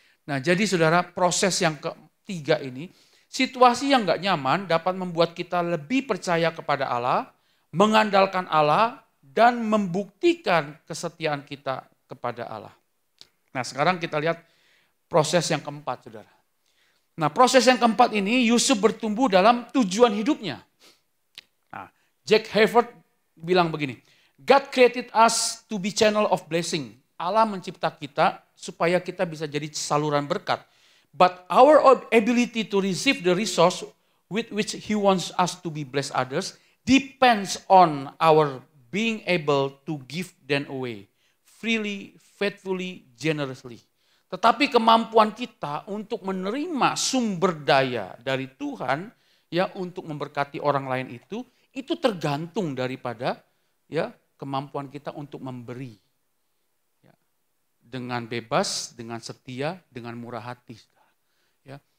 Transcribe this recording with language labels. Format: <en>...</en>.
<id>Nah jadi saudara, proses yang ketiga ini, situasi yang gak nyaman dapat membuat kita lebih percaya kepada Allah, mengandalkan Allah, dan membuktikan kesetiaan kita kepada Allah. Nah sekarang kita lihat proses yang keempat, saudara. Nah proses yang keempat ini Yusuf bertumbuh dalam tujuan hidupnya.</id> <en>Nah, Jack Hayford</en> <id>bilang begini,</id> <en>God created us to be channel of blessing.</en> <id>Allah mencipta kita supaya kita bisa jadi saluran berkat.</id> <en>But our ability to receive the resource with which He wants us to be bless others depends on our being able to give them away freely, faithfully, generously.</en> <id>Tetapi kemampuan kita untuk menerima sumber daya dari Tuhan ya untuk memberkati orang lain itu tergantung daripada ya kemampuan kita untuk memberi. Ya, dengan bebas, dengan setia, dengan murah hati. Ya.</id>